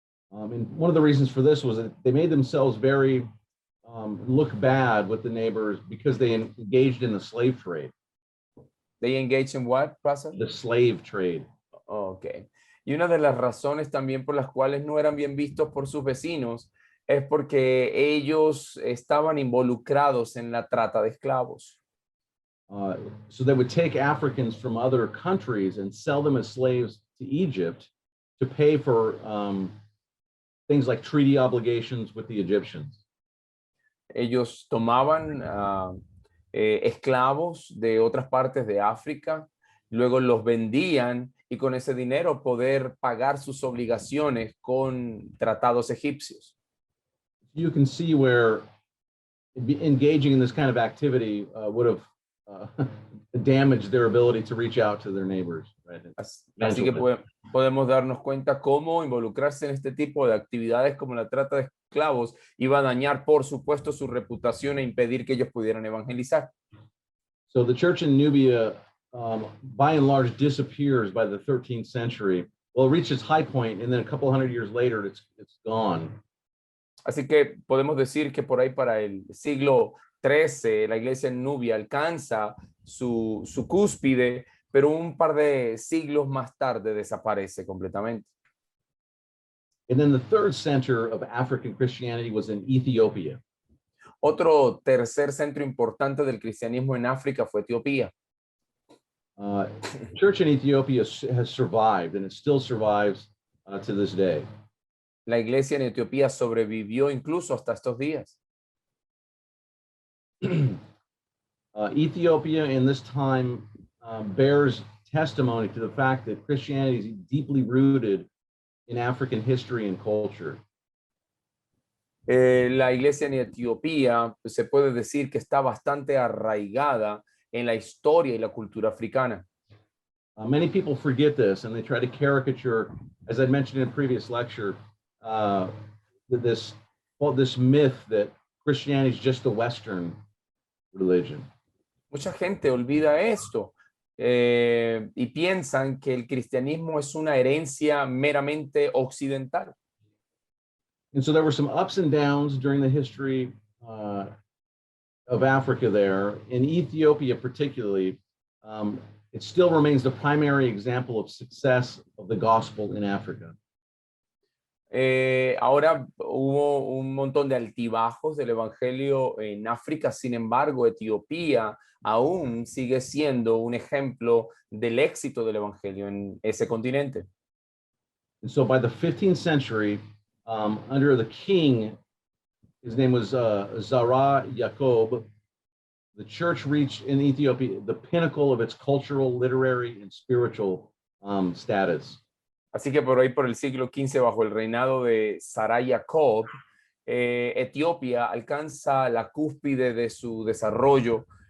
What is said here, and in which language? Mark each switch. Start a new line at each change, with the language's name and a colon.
English: And one of the reasons for this was that they made themselves very look bad with the neighbors because they engaged in the slave trade. They engaged in what, Pastor? The slave trade. Okay.
Spanish: Y una de las razones también por las cuales no eran bien vistos por sus vecinos es porque ellos estaban involucrados en la trata de esclavos.
English: So they would take Africans from other countries and sell them as slaves to Egypt to pay for things like treaty obligations with the Egyptians.
Spanish: Ellos tomaban esclavos de otras partes de África, luego los vendían y con ese dinero poder pagar sus obligaciones con tratados egipcios.
English: You can see where engaging in this kind of activity would have damaged their ability to reach out to their neighbors. Right?
Spanish: Así que podemos darnos cuenta cómo involucrarse en este tipo de actividades como la trata de esclavos iba a dañar, por supuesto, su reputación e impedir que ellos pudieran evangelizar.
English: So the church in Nubia, by and large, disappears by the 13th century. Well, it reaches high point, and then a couple hundred years later, it's gone.
Spanish: Así que podemos decir que por ahí para el siglo XIII, la iglesia en Nubia alcanza su cúspide, pero un par de siglos más tarde desaparece completamente.
English: And then the third center of African Christianity was in Ethiopia.
Spanish: Otro tercer centro importante del cristianismo en África fue Etiopía.
English: Church in Ethiopia has survived, and it still survives to this day.
Spanish: La iglesia en Etiopía sobrevivió incluso hasta estos días.
English: Ethiopia in this time bears testimony to the fact that Christianity is deeply rooted in African history and culture.
Spanish: La iglesia en Etiopía pues, se puede decir que está bastante arraigada en la historia y la cultura africana.
English: Many people forget this, and they try to caricature, as I mentioned in a previous lecture, this myth that Christianity is just the Western religion.
Spanish: Mucha gente olvida esto y piensan que el cristianismo es una herencia meramente occidental.
English: And so there were some ups and downs during the history of Africa there. In Ethiopia particularly, it still remains the primary example of success of the gospel in Africa.
Spanish: Ahora hubo un montón de altibajos del evangelio en África, sin embargo, Etiopía aún sigue siendo un ejemplo del éxito del evangelio en ese continente.
English: And so by the 15th century, under the king, his name was Zara Yacob, the church reached in Ethiopia the pinnacle of its cultural, literary, and spiritual status.
Spanish: Así que por ahí, por el siglo XV, bajo el reinado de Sarai Jacob, Etiopía alcanza la cúspide de su desarrollo.